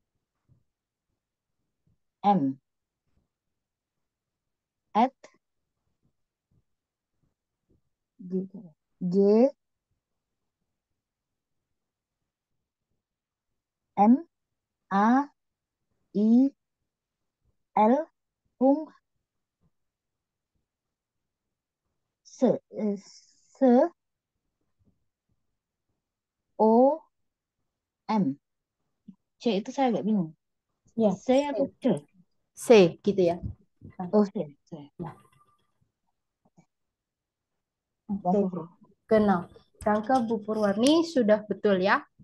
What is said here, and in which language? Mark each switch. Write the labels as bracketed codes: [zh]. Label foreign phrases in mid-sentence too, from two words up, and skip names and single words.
[id] M at G M A I L Pung S O M. C itu saya agak bingung. Ya, C atau C? C gitu ya. Oh, C. C. Ya. Dan Oke. Fufru. Genau. Danke Bu Purwani sudah betul ya.